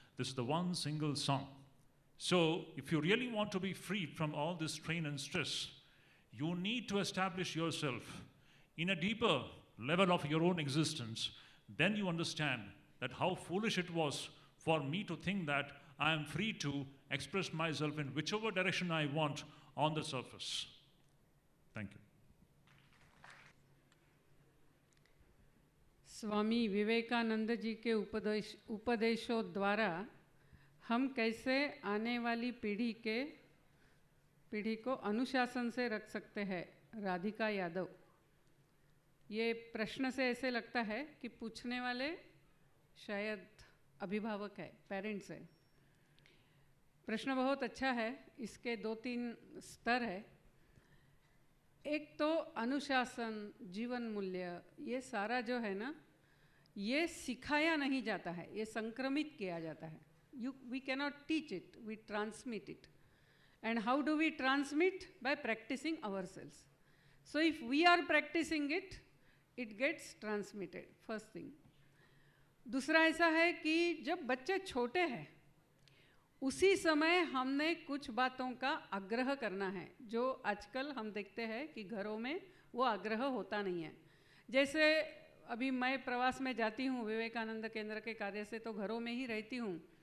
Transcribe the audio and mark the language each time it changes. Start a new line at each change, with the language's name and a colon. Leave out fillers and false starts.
English: This is the one single song. So if you really want to be freed from all this strain and stress, you need to establish yourself in a deeper level of your own existence. Then you understand that how foolish it was for me to think that I am free to express myself in whichever direction I want on the surface. Thank you.
Hindi: Swami Vivekananda ji के उपदेशों द्वारा हम कैसे आने वाली पीढ़ी को अनुशासन से रख सकते हैं? राधिका यादव। ये प्रश्न से ऐसे लगता है कि पूछने वाले शायद अभिभावक है, पेरेंट्स है। प्रश्न बहुत अच्छा है। इसके 2-3 स्तर है। एक तो अनुशासन, जीवन मूल्य, ये सारा जो है ना, ये सिखाया नहीं जाता है, ये संक्रमित किया जाता है।
English: We cannot teach it, we transmit it. And how do we transmit? By practicing ourselves. So if we are practicing it, it gets transmitted, first thing.
Hindi: दूसरा ऐसा है कि जब बच्चे छोटे हैं, उसी समय हमने कुछ बातों का आग्रह करना है, जो आजकल हम देखते हैं कि घरों में वो आग्रह होता नहीं है। जैसे अभी मैं प्रवास में जाती हूँ विवेकानंद केंद्र के कार्य से, तो घरों में ही रहती हूँ।